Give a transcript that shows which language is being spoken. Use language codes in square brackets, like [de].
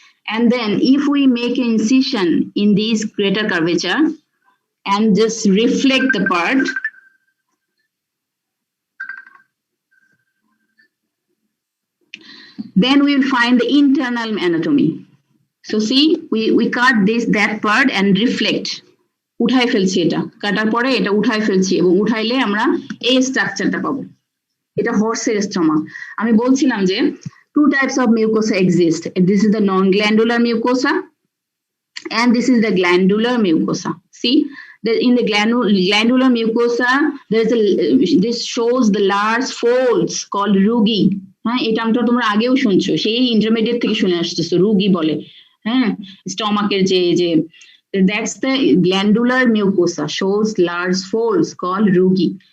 [en] And then if we make an incision in this greater curvature and just reflect the part, then we will find the internal anatomy. So see, we cut that part and reflect. [bn] উঠাই ফেলছি, এটা কাটার পরে এটা উঠাই ফেলছি এবং উঠাইলে আমরা এই স্ট্রাকচারটা পাবো। এটা হর্সের স্টমাক। আমি বলছিলাম যে [en] 2 types of mucosa exist. This is the non-glandular mucosa and this is the glandular mucosa. See, in the glandular mucosa, this shows the large folds called rugi. [bn] এই টার্মটা তোমরা আগেও শুনছো, সেই ইন্টারমিডিয়েট থেকে শুনে আসতেছো, রুগি বলে। স্টমাকের যে [en] that's the glandular mucosa, shows large folds called rugi.